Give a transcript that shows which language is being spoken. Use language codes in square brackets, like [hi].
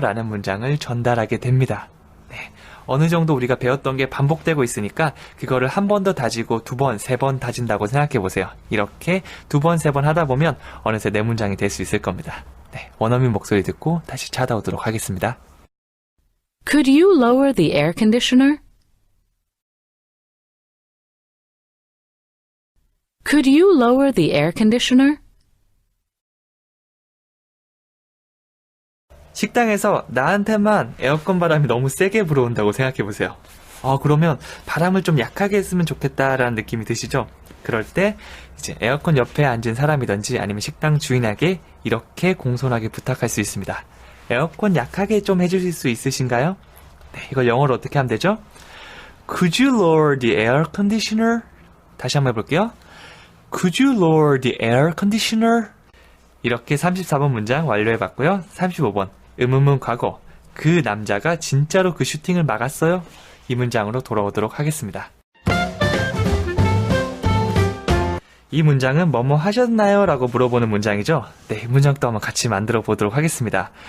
[ko] 라는 문장을 전달하게 됩니다. 네. 어느 정도 우리가 배웠던 게 반복되고 있으니까 그거를 한 번 더 다지고 두 번, 세 번 다진다고 생각해 보세요. 이렇게 두 번, 세 번 하다 보면 어느새 내 문장이 될 수 있을 겁니다. 네. 원어민 목소리 듣고 다시 찾아오도록 하겠습니다. [en] Could you lower the air conditioner? Could you lower the air conditioner? [ko] 식당에서 나한테만 에어컨 바람이 너무 세게 불어온다고 생각해 보세요. 그러면 바람을 좀 약하게 했으면 좋겠다라는 느낌이 드시죠? 그럴 때 이제 에어컨 옆에 앉은 사람이든지 아니면 식당 주인에게 이렇게 공손하게 부탁할 수 있습니다. 에어컨 약하게 좀 해주실 수 있으신가요? 네, 이걸 영어로 어떻게 하면 되죠? [en] Could you lower the air conditioner? [ko] 다시 한번 해볼게요. [en] Could you lower the air conditioner? [ko] 이렇게 34번 문장 완료해봤고요. 35번 의문문 과거 그 남자가 진짜로 그 슈팅을 막았어요? 이 문장으로 돌아오도록 하겠습니다. 이 문장은 뭐뭐 하셨나요? 라고 물어보는 문장이죠. 네, 이 문장도 한번 같이 만들어 보도록 하겠습니다.